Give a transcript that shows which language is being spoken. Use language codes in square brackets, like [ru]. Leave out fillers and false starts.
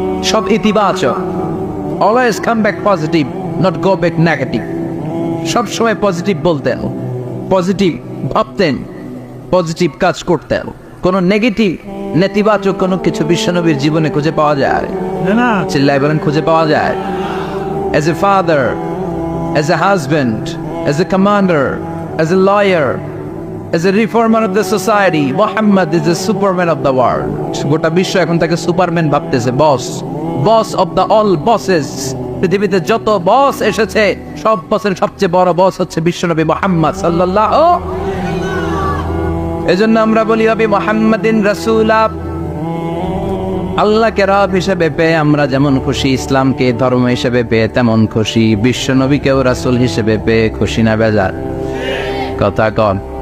[bn] সব ইতিবাচক, [en] Always come back positive, not go back negative. [bn] সব সময় পজিটিভ বলতেন, পজিটিভ ভাবতেন, পজিটিভ কাজ করতেন। কোনো নেগেটিভ, নেতিবাচক কোনো কিছু বিশ্বনবীর জীবনে খুঁজে পাওয়া যায় না? চিল্লায় বলেন খুঁজে পাওয়া যায়? [en] As a father, as a husband, as a commander, as a lawyer, as a reformer of the society, Muhammad is the superman of the world. [bn] গোটা বিশ্ব এখন তাকে সুপারম্যান ভাবতেছে, [en] Boss of the all bosses. [bn] পৃথিবীতে যত বস এসেছে, সব বসের সবচেয়ে বড় বস হচ্ছে বিশ্বনবী মুহাম্মদ সাল্লাল্লাহু। এজন্য আমরা বলি নবী মুহাম্মাদিন রাসূলা। আল্লাহকে রব হিসেবে পেয়ে আমরা যেমন খুশি, ইসলামকে ধর্ম হিসেবে পেয়ে তেমন খুশি, বিশ্বনবীকেও রাসূল হিসেবে পেয়ে খুশি না বেজার? কথা কন।